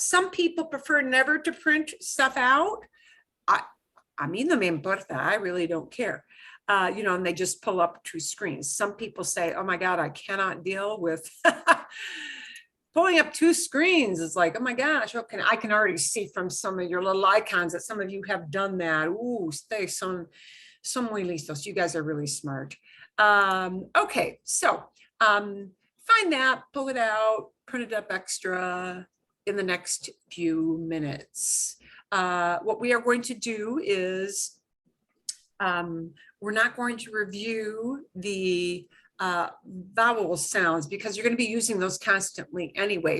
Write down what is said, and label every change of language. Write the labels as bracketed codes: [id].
[en] Some people prefer never to print stuff out. [es] A mí no me importa. [en] I really don't care. You know, and they just pull up 2 screens. Some people say, oh my God, I cannot deal with pulling up 2 screens. It's like, oh my gosh, okay. I can already see from some of your little icons that some of you have done that. [es] Ooh, ustedes son muy listos. [en] You guys are really smart. Okay, so find that, pull it out, print it up extra in the next few minutes. What we are going to do is we're not going to review the vowel sounds because you're going to be using those constantly anyway.